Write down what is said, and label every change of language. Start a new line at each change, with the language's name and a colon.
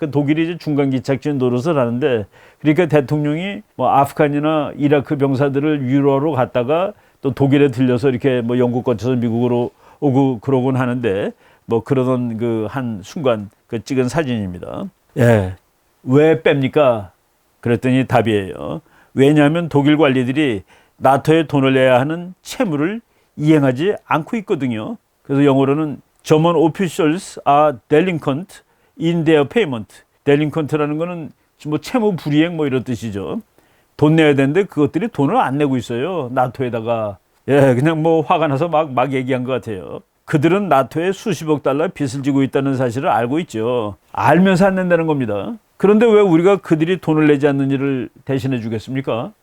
Korean: 그 독일이 이제 중간 기착지인 노릇을 하는데 그러니까 대통령이 뭐 아프간이나 이라크 병사들을 위로하러 갔다가 또 독일에 들려서 이렇게 뭐 영국 거쳐서 미국으로 오고 그러곤 하는데 뭐 그러던 그 한 순간 그 찍은 사진입니다. 예. 왜 뺍니까? 그랬더니 답이에요. 왜냐하면 독일 관리들이 나토에 돈을 내야 하는 채무를 이행하지 않고 있거든요. 그래서 영어로는
English: German officials are delinquent in their payment.
Korean: delinquent라는 거는 뭐 채무 불이행 뭐 이런 뜻이죠. 돈 내야 되는데 그것들이 돈을 안 내고 있어요. 나토에다가. 예, 그냥 뭐 화가 나서 막 얘기한 것 같아요. 그들은 나토에 수십억 달러 빚을 지고 있다는 사실을 알고 있죠. 알면서 안 낸다는 겁니다. 그런데 왜 우리가 그들이 돈을 내지 않는 일을 대신해 주겠습니까?